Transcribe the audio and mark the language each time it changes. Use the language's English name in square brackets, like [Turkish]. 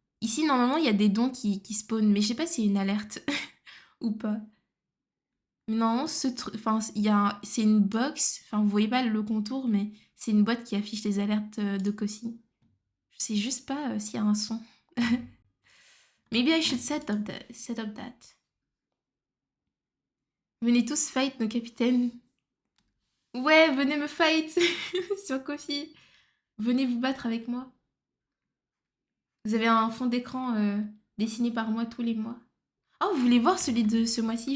[French] Ici, normalement, il y a des dons qui spawnent. Mais je sais pas s'il y a une alerte ou pas. Mais normalement, ce truc. Enfin, c'est une box. Enfin, vous voyez pas le contour, mais c'est une boîte qui affiche les alertes de Kossi. Je sais juste pas s'il y a un son. [English] Maybe I should set up that. [French] Venez tous fight nos capitaines. Ouais, venez me fight sur Kofi. Venez vous battre avec moi. Vous avez un fond d'écran dessiné par moi tous les mois. Oh, vous voulez voir celui de ce mois-ci?